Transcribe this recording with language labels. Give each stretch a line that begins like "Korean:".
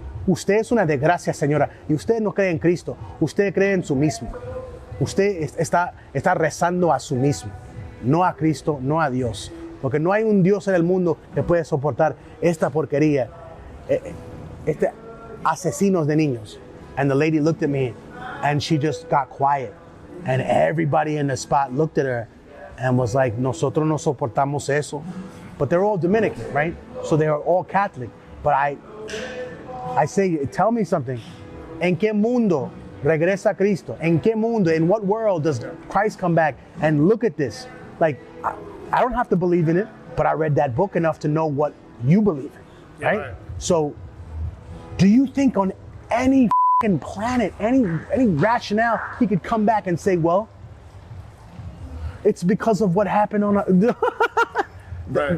Spanish: Usted es una desgracia, señora, y usted no cree en Cristo, usted cree en su mismo. Usted está rezando a su mismo, no a Cristo, no a Dios. Porque no hay un Dios en el mundo que puede soportar esta porquería, asesinos de niños.
English: And the lady looked at me and she just got quiet. And everybody in the spot looked at her and was like,
Spanish: nosotros no soportamos eso.
English: But they're all Dominican, right? So they are all Catholic. But I say, tell me something.
Spanish: ¿En qué mundo regresa Cristo? ¿En qué mundo?
English: In what world does Christ come back? And look at this. Like, I don't have to believe in it, but I read that book enough to know what you believe in, right? Right. So, do you think on any planet, any rationale, he could come back and say, well, it's because of what happened on right.